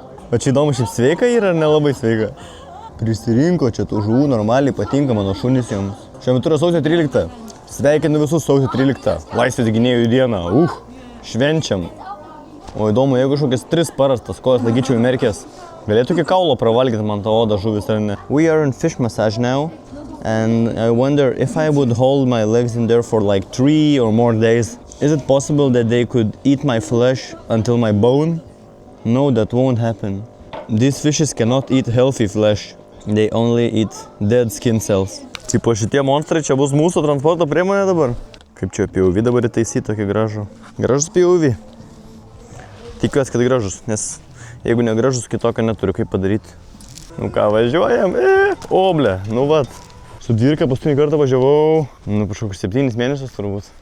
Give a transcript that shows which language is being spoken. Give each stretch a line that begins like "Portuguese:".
Lithuanian: O čia įdomu, šiaip sveika yra ar nelabai sveika? Prisirinko čia tų žuvų normaliai, patinka mano šunys joms. Šiuo metu yra sausio 13. Sveikinu visus sausio 13. Laisvės gynėjų dieną. Švenčiam. O įdomu, jeigu kažkokias 3 paras tas kojas laikyčiau įmerkęs, galėtų iki kaulo pravalgyti man tą odą žuvis ar ne?
English: We are in fish massage now. And I wonder if I would hold my legs in there for like 3 or more days. Is it possible that they could eat my flesh until my bone? No, that won't happen. These fishes cannot eat healthy flesh. They only eat dead skin cells.
Lithuanian: Tipo šitie monstrai čia bus mūsų transporto priemonė dabar. Kaip čia POV dabar įtaisyti tokį gražų. Gražus POV. Tikiuosi, kad gražus, nes jeigu negražus, kitokio neturiu kaip padaryti. Nu ką, važiuojam? Oble, nu vat. Su Dvirka paskutinį kartą važiavau, nu kažkokius 7 mėnesius turbūt.